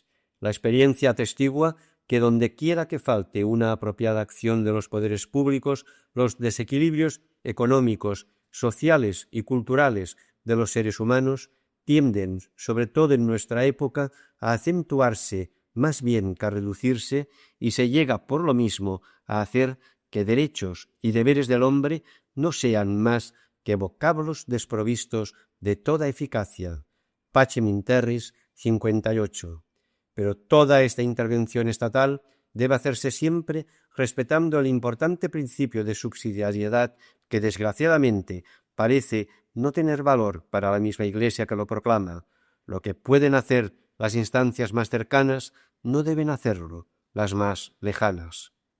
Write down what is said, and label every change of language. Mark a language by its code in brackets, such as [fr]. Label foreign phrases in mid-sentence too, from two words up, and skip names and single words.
[es] La experiencia atestigua que donde quiera que falte una apropiada acción de los poderes públicos, los desequilibrios económicos, sociales y culturales de los seres humanos tienden, sobre todo en nuestra época, a acentuarse más bien que a reducirse, y se llega por lo mismo a hacer que derechos y deberes del hombre no sean más que vocablos desprovistos de toda eficacia. Pacem in Terris 58. Pero toda esta intervención estatal debe hacerse siempre respetando el importante principio de subsidiariedad que, desgraciadamente, parece no tener valor para la misma Iglesia que lo proclama. Lo que pueden hacer las instancias más cercanas no deben hacerlo las más lejanas.